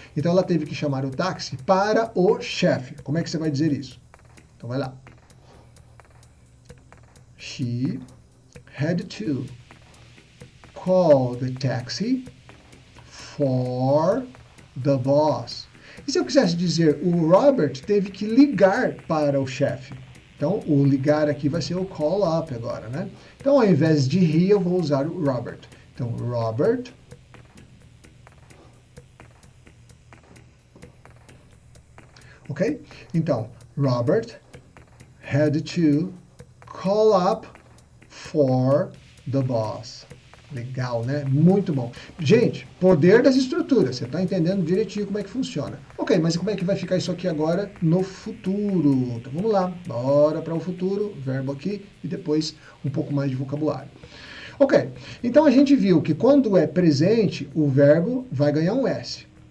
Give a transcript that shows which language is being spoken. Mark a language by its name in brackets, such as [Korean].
[Portuguese] Então ela teve que chamar o táxi para o chefe. Como é que você vai dizer isso? Então vai lá. [English] She had to call the taxi for the boss. [Portuguese] E se eu quisesse dizer, o Robert teve que ligar para o chefe. Então, o ligar aqui vai ser o call up agora, né? Então, ao invés de he, eu vou usar o Robert. Então, Robert ok? [English] Então, Robert had to call up for the boss. [Portuguese] Legal, né? Muito bom. Gente, poder das estruturas. Você está entendendo direitinho como é que funciona. Ok, mas como é que vai ficar isso aqui agora no futuro? Então vamos lá. Bora para o futuro. Verbo aqui e depois um pouco mais de vocabulário. Ok, então a gente viu que quando é presente, o verbo vai ganhar um S.